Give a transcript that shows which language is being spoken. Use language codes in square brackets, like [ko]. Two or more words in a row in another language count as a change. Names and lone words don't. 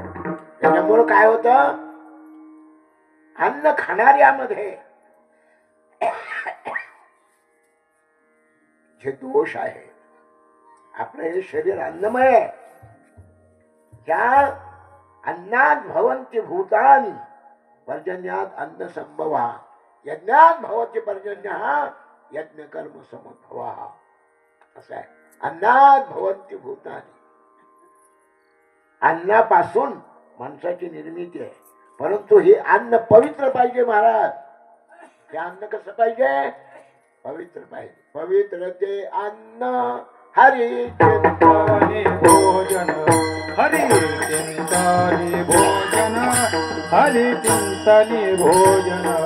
[mr] त्याच्यामुळं काय होतं, अन्न खाणाऱ्यामध्ये जे दोष आहे, आपलं हे शरीर अन्नमय आहे, त्या [sa] अन्नात भवन्ति भूतानि पर्जन्यात अन्न संभवा, यज्ञात भवति पर्जन्यः यज्ञ कर्म समुद्भवा. [mr] असं आहे, [sa] अन्नात भवन्ति भूतानि. [mr] अन्नापासून माणसाची निर्मिती आहे, परंतु हे अन्न पवित्र पाहिजे महाराज. हे अन्न कसं पाहिजे, पवित्र पाहिजे. पवित्र ते अन्न हरी चिंतनी भोजन, हरी चिंतनी भोजन, हरी चिंतनी भोजन.